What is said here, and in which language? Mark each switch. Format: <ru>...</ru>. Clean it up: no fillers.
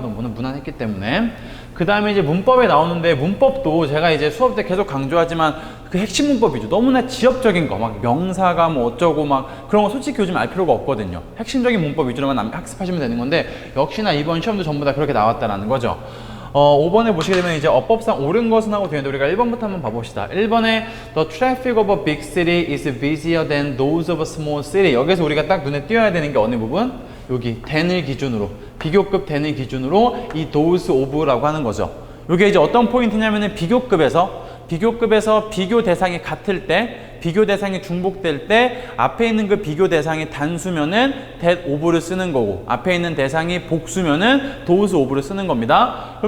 <ko>너무 무난했기 때문에. 그 다음에 이제 문법에 나오는데, 문법도 제가 이제 수업 때 계속 강조하지만 그 핵심 문법 위주, 너무나 지엽적인 거, 막 명사가 뭐 어쩌고 막 그런 거 솔직히 요즘 알 필요가 없거든요. 핵심적인 문법 위주로만 학습하시면 되는 건데, 역시나 이번 시험도 전부 다 그렇게 나왔다라는 거죠. 5번에 보시게 되면 이제 어법상 옳은 것은 하고 되는데, 우리가 1번부터 한번 봐봅시다. 1번에</ko> <en>The traffic of a big city is busier than those of a small city.</en> <ko>여기서 우리가 딱 눈에 띄어야 되는 게 어느 부분? 여기 than을 기준으로, 비교급 than을 기준으로 이 those of라고 하는 거죠. 이게 이제 어떤 포인트냐면은 비교급에서 비교 대상이 같을 때, 비교 대상이 중복될 때 앞에 있는 그 비교 대상이 단수면은 that of를 쓰는 거고, 앞에 있는 대상이 복수면은 those of를 쓰는 겁니다.</ko>